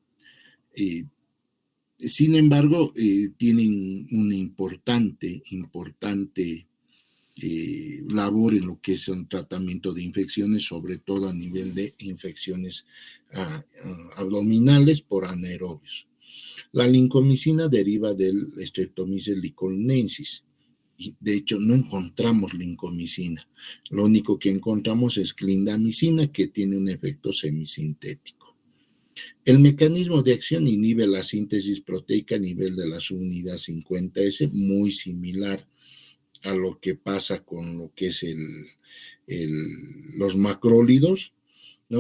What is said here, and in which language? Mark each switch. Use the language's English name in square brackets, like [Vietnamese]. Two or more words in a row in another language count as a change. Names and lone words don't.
[Spanish] Sin embargo, tienen una importante labor en lo que es un tratamiento de infecciones, sobre todo a nivel de infecciones abdominales por anaerobios. La lincomicina deriva del Streptomyces licornensis. Y de hecho no encontramos lincomicina, lo único que encontramos es clindamicina, que tiene un efecto semisintético. El mecanismo de acción inhibe la síntesis proteica a nivel de la subunidad 50S, muy similar a lo que pasa con lo que es los macrólidos, ¿no?